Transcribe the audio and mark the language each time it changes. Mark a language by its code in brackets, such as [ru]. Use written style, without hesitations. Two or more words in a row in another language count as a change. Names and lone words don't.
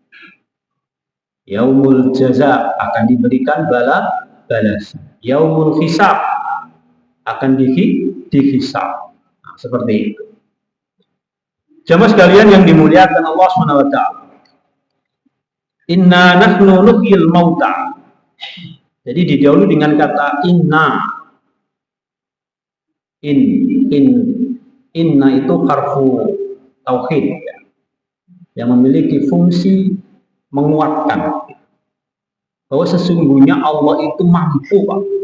[ar] يوم الجزاء, [id] akan diberikan balasan. [ar] يوم الحساب, [id] akan dihisab. Nah, seperti itu. Jamaah sekalian yang dimuliakan Allah SWT. [ar] إنا نحن نحيي الموتى. [id] Jadi didahului dengan kata inna. Inna itu [ar] حرف توحيد. [id] yang memiliki fungsi menguatkan bahwa sesungguhnya Allah itu mampu, Pak.